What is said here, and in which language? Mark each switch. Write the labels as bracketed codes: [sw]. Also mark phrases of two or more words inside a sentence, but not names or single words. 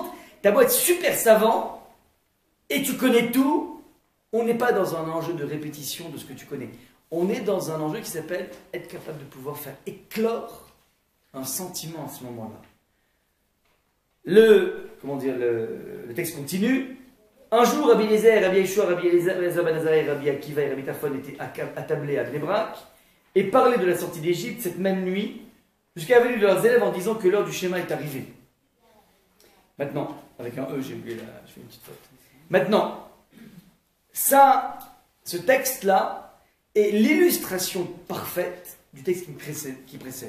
[fr] Tu as beau être super savant, et tu connais tout, on n'est pas dans un enjeu de répétition de ce que tu connais. On est dans un enjeu qui s'appelle être capable de pouvoir faire éclore un sentiment à ce moment-là. Le texte continue. Un jour, Rabbi Eliezer, Rabbi Yeshua, Rabbi Eliezer ben Azariah, Rabbi Akiva et Rabbi Tarfon étaient attablés à Bnei Brak et parlaient de la sortie d'Égypte cette même nuit jusqu'à la venue de leurs élèves en disant que l'heure du schéma est arrivée. Maintenant, avec un E, j'ai oublié je fais une petite faute. Maintenant, ce texte-là est l'illustration parfaite du texte qui précède.